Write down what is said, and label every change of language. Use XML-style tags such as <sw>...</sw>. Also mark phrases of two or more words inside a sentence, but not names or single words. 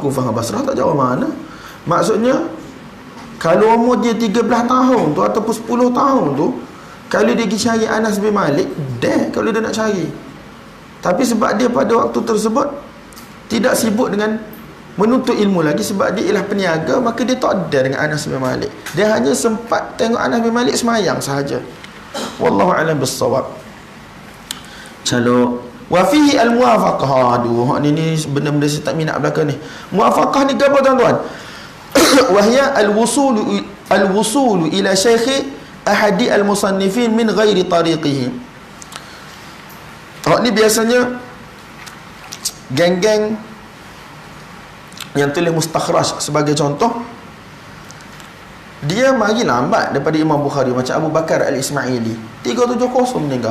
<ms>Kufah dengan Basrah tak jauh mana. Maksudnya kalau umur dia 13 tahun tu ataupun 10 tahun tu, kalau dia pergi cari Anas bin Malik, kalau dia nak cari. Tapi sebab dia pada waktu tersebut tidak sibuk dengan menuntut ilmu lagi, sebab dia ialah peniaga, maka dia tak ada dengan Anas bin Malik. Dia hanya sempat tengok Anas bin Malik semayang sahaja.</ms> <ar>والله أعلم بالصواب. قال وفيه الموافقة.</ar> <ms>Aduh, ni benda-benda saya tak minat belakang ni. Muwafaqah ni apa tuan-tuan?</ms> <ar>وهي الوصول إلى شيخ أحد المصنفين من غير طريقه.</ar> <ms>Ni biasanya geng-geng yang tulis mustakhraj sebagai contoh, dia mari lambat daripada Imam Bukhari, macam Abu Bakar Al-Ismaili 370 meninggal.</ms>